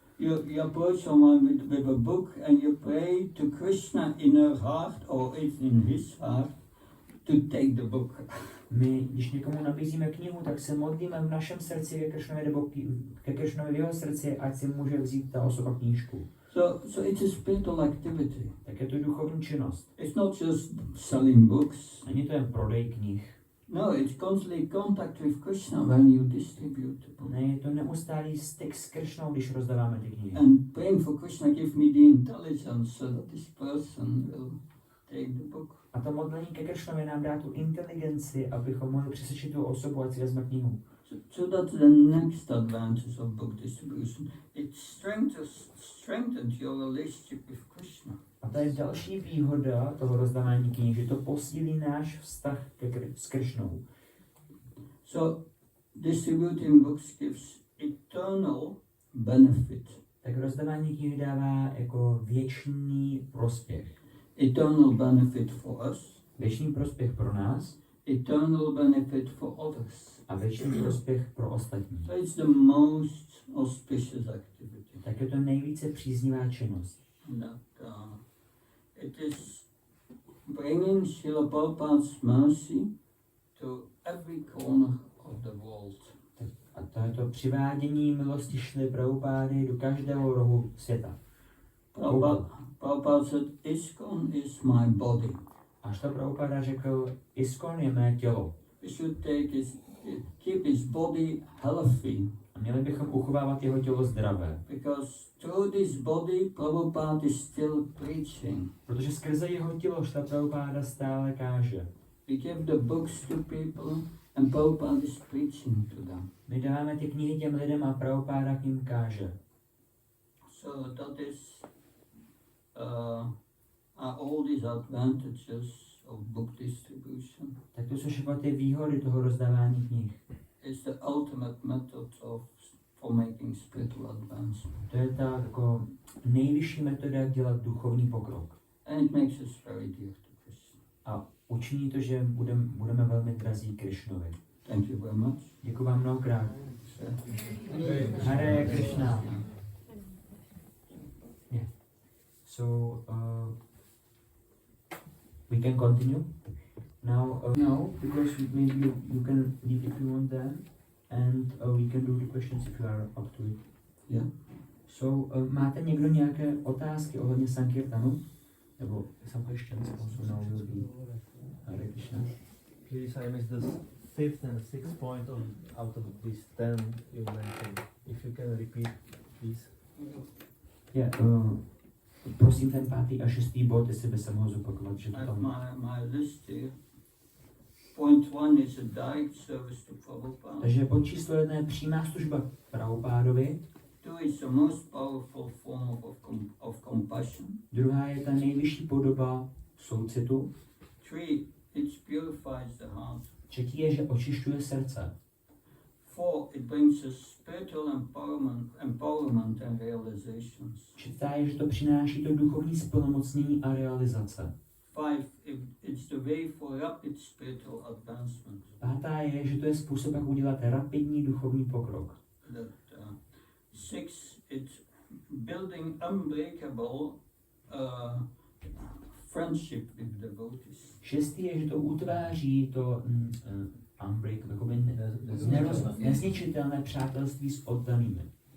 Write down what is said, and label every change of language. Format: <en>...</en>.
<en>You approach someone with a book and you pray to Krishna in her heart or in his heart to take the book.</en> <cs>My, když někomu nabízíme knihu, tak se modlíme v našem srdci ke Krishnovi nebo ke Krishnovi v jeho srdci, ať si může vzít ta osoba knížku.</cs> <en>So it's a spiritual activity.</en> <cs>Tak je to duchovní činnost.</cs> <en>It's not just selling books.</en> <cs>Není to jen prodej knih.</cs> <en>No, it's constantly contact with Krishna when you distribute the book.</en> <cs>Ne, je to neustálý styk s Krishnou, když rozdáváme ty knihy.</cs> <en>And praying for Krishna give me the intelligence so that this person will take the book.</en> <cs>A to modlení ke Krishnovi nám dá tu inteligenci, abychom mohli přesvědčit tu osobu, ať si vezme knihu.</cs> <en>So that's the next advantage of book distribution. It strengthens your relationship with Krishna.</en> <cs>A to je další výhoda toho rozdávání knih, že to posílí náš vztah s Krishnou.</cs> <en>So distributing books gives eternal benefit.</en> <cs>Tak rozdávání knih dává jako věčný prospěch.</cs> <en>Eternal benefit for us.</en> <cs>Věčný prospěch pro nás.</cs> <en>Eternal benefit for others.</en> <cs>A věčný prospěch pro ostatní.</cs> <en>So it's the most auspicious activity.</en> <cs>Tak je to nejvíce příznivá činnost.</cs> <en>That it is bringing Srila Prabhupada's mercy to every corner of the world.</en> <cs>A to je to přivádění milosti Šrily Prabhupády do každého rohu světa.</cs> <en>Prabhupada said, ISKCON is my body.</en> <cs>Až to Prabhupada řekl, ISKCON je mé tělo.</cs> <en>We should keep his body healthy.</en> <cs>A měli bychom uchovávat jeho tělo zdravé.</cs> <en>Because through this body, Prabhupada is still preaching.</en> <cs>Protože skrze jeho tělo Šrila Prabhupáda stále káže.</cs> <en>We give the books to people and Prabhupada is preaching to them.</en> <cs>My dáváme ty knihy těm lidem a Prabhupáda k ním káže.</cs> <en>So that is are all these advantages of book distribution.</en> <cs>Tak to jsou všechno ty výhody toho rozdávání knih.</cs> <en>It's the ultimate method for making spiritual advancement.</en> <cs>To je ta jako nejvyšší metoda, jak dělat duchovní pokrok.</cs> <en>And it makes us very dear to Krishna.</en> <cs>A učiní to, že budeme velmi drazí Krišnovi.</cs> <en>Thank you very much.</en> <cs>Děkuji vám mnohokrát. Hare Krishna.</cs> <en>Yeah. So we can continue now. Now, because maybe you can leave if you want then, and we can do the questions if you are up to it. Yeah.</en> <cs>So máte někdo nějaké otázky ohledně Sankirtanu?</cs> <en>Nebo some questions also now will be Hare Krishna. Please, I missed the fifth and sixth point out of these 10 you mentioned. If you can repeat, please. Yeah,</en> <cs>prosím ten 5. a 6. bod, jestli by se mohl zopakovat, že to</cs> <en>I have</en> <cs>tam...</cs> <en>my list here. Point 1 is a direct service to Prabhupada.</en> <cs>Takže bod číslo 1 je přímá služba Prabhupádovi.</cs> <en>2 is the most powerful form of compassion.</en> <cs>Druhá je ta nejvyšší podoba soucitu.</cs> <en>3, it purifies the heart.</en> <cs>Třetí je, že očišťuje srdce.</cs> <en>4, it brings us spiritual empowerment and realizations.</en> <cs>Čtvrtá je, že to přináší to duchovní splnomocnění a realizace.</cs> <en>5, it's the way for rapid spiritual advancement.</en> <cs>Pátá je, že to je způsob, jak udělat rapidní duchovní pokrok.</cs> <en>6, it's building unbreakable friendship with devotees. 6.</en> <cs>je, že to utváří to</cs> <en>unbreakable,</en> <cs>nezničitelné přátelství s oddanými.</cs>